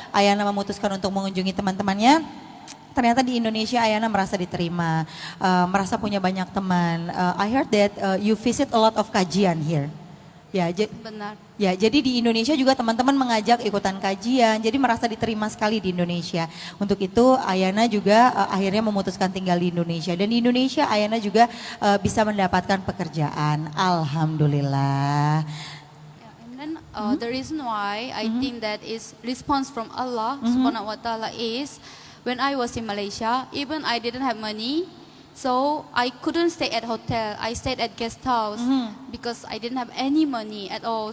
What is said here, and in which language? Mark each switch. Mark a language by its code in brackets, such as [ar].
[id] Ayana memutuskan untuk mengunjungi teman-temannya. Ternyata di Indonesia Ayana merasa diterima, merasa punya banyak teman. [en] I heard that you visit a lot of kajian here. [id] Ya, benar. Ya, jadi di Indonesia juga teman-teman mengajak ikutan kajian, jadi merasa diterima sekali di Indonesia. Untuk itu Ayana juga akhirnya memutuskan tinggal di Indonesia, dan di Indonesia Ayana juga bisa mendapatkan pekerjaan. Alhamdulillah. [en] And then the reason why I think that is response from Allah Subhanahu wa Taala is when I was in Malaysia, even I didn't have money. So I couldn't stay at hotel. I stayed at guest house because I didn't have any money at all.